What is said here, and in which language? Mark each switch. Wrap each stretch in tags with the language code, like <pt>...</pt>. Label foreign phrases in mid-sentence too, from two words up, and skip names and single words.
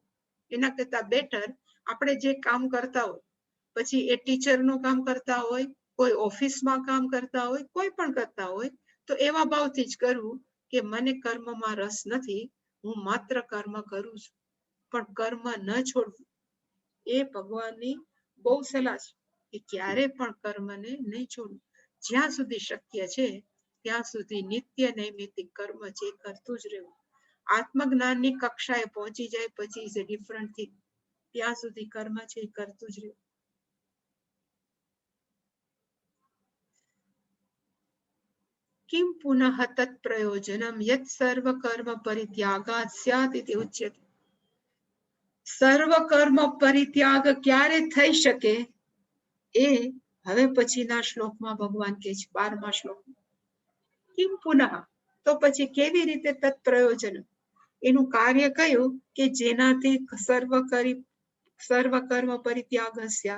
<gu>એના કરતા બેટર આપણે જે કામ કરતા હોય, પછી એ ટીચરનું કામ કરતા હોય, કોઈ ઓફિસમાં કામ કરતા હોય, કોઈ પણ કરતા હોય, તો એવા ભાવથી જ કરવું કે મને કર્મમાં રસ નથી, હું માત્ર કર્મ કરું છું, પણ કર્મ ન છોડવું એ ભગવાનની બહુ સલાહ છે કે ક્યારે પણ કર્મને નહીં છોડવું. જ્યાં સુધી શક્ય છે ત્યાં સુધી નિત્ય નૈમિતિક કર્મ છે કરતું જ રહેવું. આત્મજ્ઞાનની કક્ષાએ પહોંચી જાય પછી</gu> <en>is a different thing.</en> <gu>ત્યાં સુધી કર્મ છે કરતું જ રહેવું.</gu> <sa>किं पुनः तत् प्रयोजनम यत् सर्व कर्म परित्यागात् स्यात् इति उच्यते.</sa> <gu>સર્વ કર્મ પરિત્યાગ ક્યારે થઈ શકે એ હવે પછીના શ્લોકમાં ભગવાન કહે છે, 12મા શ્લોકમાં.</gu> <sa>કિમ પુનઃ,</sa> <gu>તો પછી કેવી રીતે</gu> <sa>તત્ પ્રયોજન,</sa> <gu>એનું કાર્ય કયું કે જેનાથી</gu> <sa>સર્વ કર્મ પરિત્યાગ સ્યાત.</sa>